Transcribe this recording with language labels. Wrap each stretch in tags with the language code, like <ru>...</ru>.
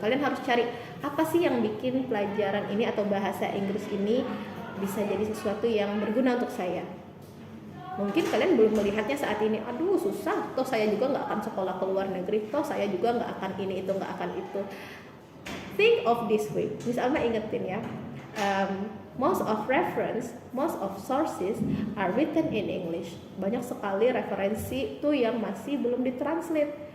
<id>Kalian harus cari apa sih yang bikin pelajaran ini atau bahasa Inggris ini bisa jadi sesuatu yang berguna untuk saya. Mungkin kalian belum melihatnya saat ini, aduh susah, toh saya juga nggak akan sekolah ke luar negeri, toh saya juga nggak akan ini itu, nggak akan itu.</id> <en>Think of this way. Miss Alma</en> <id>ingetin ya,</id> <en>most of sources are written in English.</en> <id>Banyak sekali referensi tuh yang masih belum ditranslate.</id>